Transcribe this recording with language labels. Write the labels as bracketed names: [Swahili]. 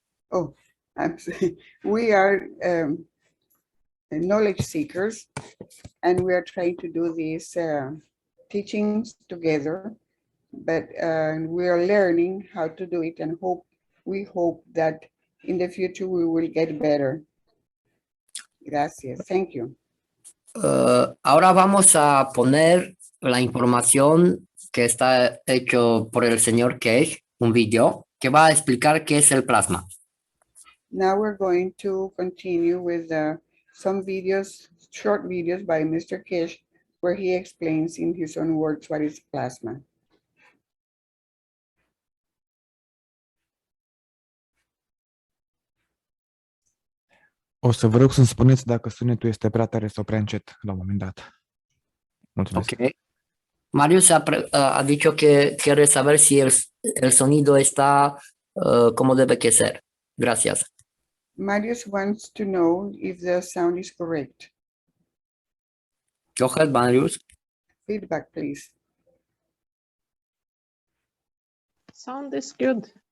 [English] Oh, we are knowledge seekers, and we are trying to do these teachings together, but we are learning how to do it, and we hope that in the future we will get better. [Spanish] Gracias. [English] Thank you. [Spanish] Ahora vamos a poner la información que está hecho por el señor Cage, un video que va a explicar qué es el plasma. [English] Now we're going to continue with some videos, short videos by Mr. Kish, where he explains in his own words what is plasma. [Romanian] O să vă rog să-mi spuneți dacă sunetul este prea tare sau prea încet la un moment dat. Mulțumesc. Ok. [Spanish] Marius ha dicho que quiere saber si el sonido está como debe que ser. Gracias. [English] Marius wants to know if the sound is correct. Go ahead, Marius. Feedback, please. Sound is good.